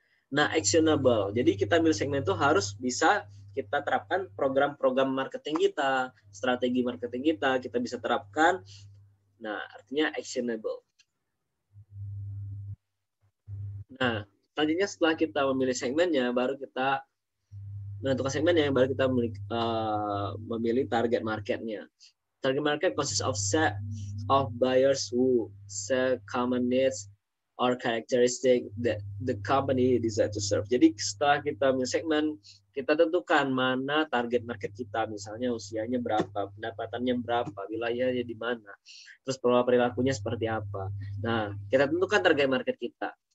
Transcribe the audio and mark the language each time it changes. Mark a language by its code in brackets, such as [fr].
[id] Nah, actionable. Jadi kita milih segmen itu harus bisa kita terapkan program-program marketing kita, strategi marketing kita bisa terapkan. Nah, artinya actionable. Nah, selanjutnya setelah kita memilih segmennya, baru kita menentukan segmennya, baru kita memilih target marketnya. [en] Target market consists of set of buyers who share common needs or characteristic that the company desire to serve. [id] Jadi setelah kita memilih segmen, kita tentukan mana target market kita, misalnya usianya berapa, pendapatannya berapa, wilayahnya di mana, terus pola perilakunya seperti apa. Nah, kita tentukan target market kita.